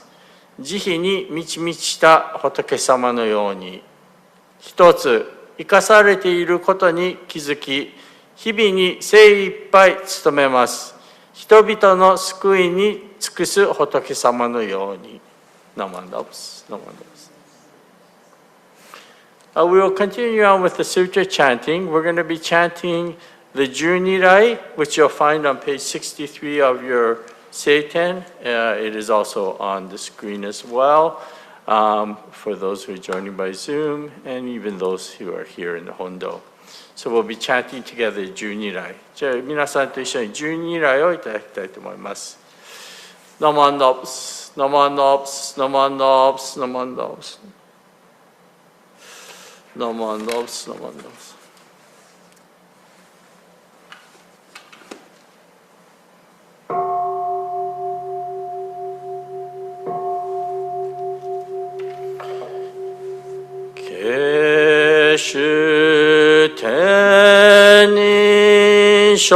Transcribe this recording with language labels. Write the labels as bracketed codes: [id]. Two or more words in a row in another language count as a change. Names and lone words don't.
[ja] 慈悲に満ち満ちた仏様のように。一つ、生かされていることに気づき、日々に精一杯努めます。人々の救いに尽くす仏様のように。ナマンダブス、ナマンダブス。 [en] We will continue on with the sutra chanting. We're going to be chanting the Junirai, which you'll find on page 63 of your Seiten. It is also on the screen as well for those who are joining by Zoom and even those who are here in the Hondo. So we'll be chanting together Junirai. [ja] じゃあ皆さんと一緒にJuniraiをいただきたいと思います。 Naman Nops, Naman Nops, Naman Nops, Naman Nops. Naman Nops, Naman Nops. Keshu teni